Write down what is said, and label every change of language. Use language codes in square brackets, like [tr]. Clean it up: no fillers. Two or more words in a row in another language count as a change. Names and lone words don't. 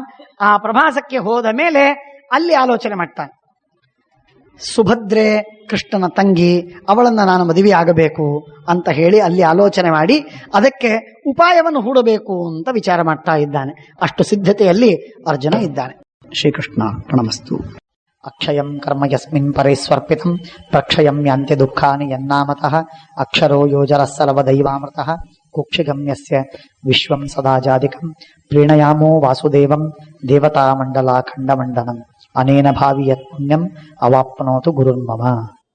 [kn] ಆ ಪ್ರಭಾಸಕ್ಕೆ ಹೋದ ಮೇಲೆ ಅಲ್ಲಿ ಆಲೋಚನೆ ಮಾಡ್ತಾನೆ. ಸುಭದ್ರೆ ಕೃಷ್ಣನ ತಂಗಿ, ಅವಳನ್ನ ನಾನು ಮದುವೆ ಆಗಬೇಕು ಅಂತ ಹೇಳಿ ಅಲ್ಲಿ ಆಲೋಚನೆ ಮಾಡಿ ಅದಕ್ಕೆ ಉಪಾಯವನ್ನು ಹೂಡಬೇಕು ಅಂತ ವಿಚಾರ ಮಾಡ್ತಾ ಇದ್ದಾನೆ. ಅಷ್ಟು ಸಿದ್ಧತೆಯಲ್ಲಿ ಅರ್ಜುನ ಇದ್ದಾನೆ. [sa] ಶ್ರೀಕೃಷ್ಣ ಪ್ರಣಮಸ್ತು. ಅಕ್ಷಯಂ ಕರ್ಮ ಯಸ್ಮಿನ್ ಪರೇ ಸ್ವರ್ಪಿತಂ ಪ್ರಕ್ಷಯಂ ಯಾಂತ್ಯ ದುಃಖಾನಿ ಯನ್ನಾಮತಃ ಅಕ್ಷರೋ ಯೋಜರಸ್ಸಲವ ದೈವಾಮೃತಃ ಕುಕ್ಷಿಗಮ್ಯಸ್ಯ ವಿಶ್ವಂ ಸದಾ ಜಾದಿಕಂ ಪ್ರೀಣಯಾಮೋ ವಾಸುದೇವಂ ದೇವತಾ ಮಂಡಲಾಖಂಡ ಮಂಡನಂ ಅನೇನ ಭಾವಿ ಯತ್ ಪುಣ್ಯಂ ಅವಾಪ್ನೋತು ಗುರುರ್ಮಮ.